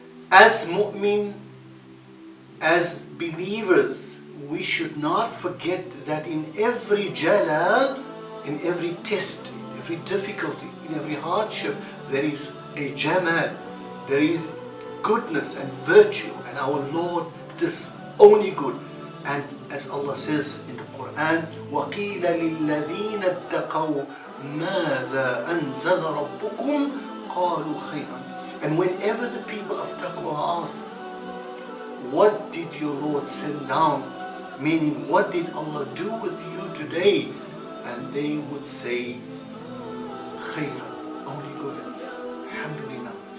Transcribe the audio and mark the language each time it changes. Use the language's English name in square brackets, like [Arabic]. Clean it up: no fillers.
[English] As mu'min, as believers, we should not forget that in every jalal, in every test, in every difficulty, in every hardship, there is a jamal, there is goodness and virtue, and our Lord does only good. And as Allah says in the Quran, [Arabic] وَقِيلَ لِلَّذِينَ اتَّقَوْا مَاذَا أَنزَلَ رَبُّكُمْ قَالُوا خَيْرًا. [English] And whenever the people of taqwa asked, what did your Lord send down? Meaning, what did Allah do with you today? And they would say, khayran, only good. Alhamdulillah.